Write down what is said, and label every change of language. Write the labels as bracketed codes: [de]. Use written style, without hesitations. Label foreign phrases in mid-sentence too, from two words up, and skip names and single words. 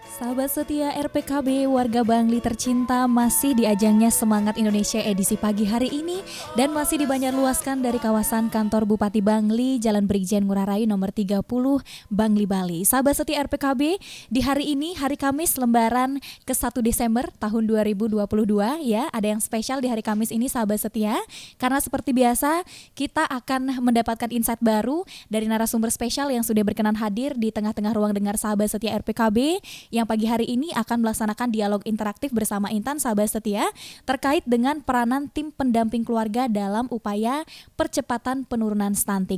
[id] Sahabat setia RPKB, warga Bangli tercinta masih di ajangnya Semangat Indonesia edisi pagi hari ini dan masih dibanjarluaskan dari kawasan kantor Bupati Bangli, Jalan Brigjen Ngurah Rai nomor 30, Bangli, Bali. Sahabat setia RPKB, di hari ini, hari Kamis lembaran ke-1 Desember tahun 2022 ya, ada yang spesial di hari Kamis ini sahabat setia, karena seperti biasa kita akan mendapatkan insight baru dari narasumber spesial yang sudah berkenan hadir di tengah-tengah ruang dengar sahabat setia RPKB yang pagi hari ini akan melaksanakan dialog interaktif bersama Intan sahabat setia terkait dengan peranan tim pendamping keluarga dalam upaya percepatan penurunan stunting.